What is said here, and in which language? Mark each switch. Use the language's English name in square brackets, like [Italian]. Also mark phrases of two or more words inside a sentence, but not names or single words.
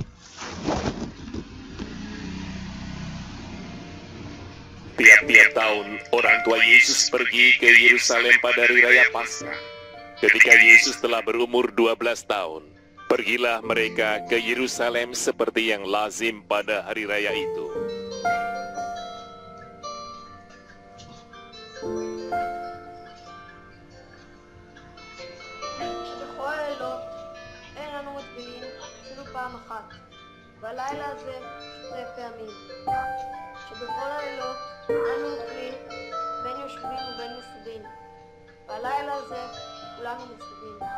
[Indonesian] Tiap-tiap tahun, orang tua Yesus pergi ke Yerusalem pada hari raya Paskah. Ketika Yesus telah berumur 12 tahun, pergilah mereka ke Yerusalem seperti yang lazim pada hari raya itu. [Hebrew] שבכל הלילות אין אנו מטבילים אפילו פעם אחת, והלילה הזה 2 פעמים. שבכל הלילות אנו אוכלים בין יושבים ובין מסובים, והלילה הזה כולנו מסובים.